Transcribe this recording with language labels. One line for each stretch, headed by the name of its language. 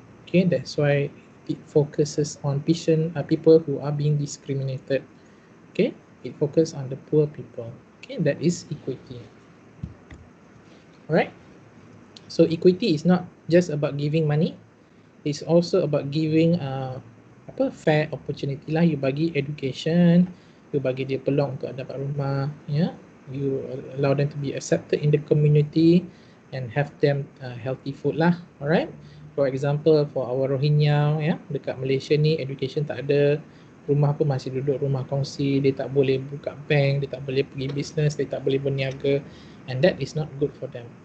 English: Okay, that's why it focuses on people who are being discriminated. Okay, it focuses on the poor people. Okay, that is equity. Alright. So equity is not just about giving money. It's also about giving fair opportunity lah. You
Malay: bagi
English: education. You
Malay: bagi dia peluang untuk dapat rumah, ya.
English: You allow them to be accepted in the community and have them healthy food lah. Alright. For example, for our
Malay: Rohingya, ya, dekat Malaysia ni education tak ada, rumah pun masih duduk rumah kongsi, dia tak boleh buka bank, dia tak boleh pergi business, dia tak boleh berniaga,
English: and that is not good for them.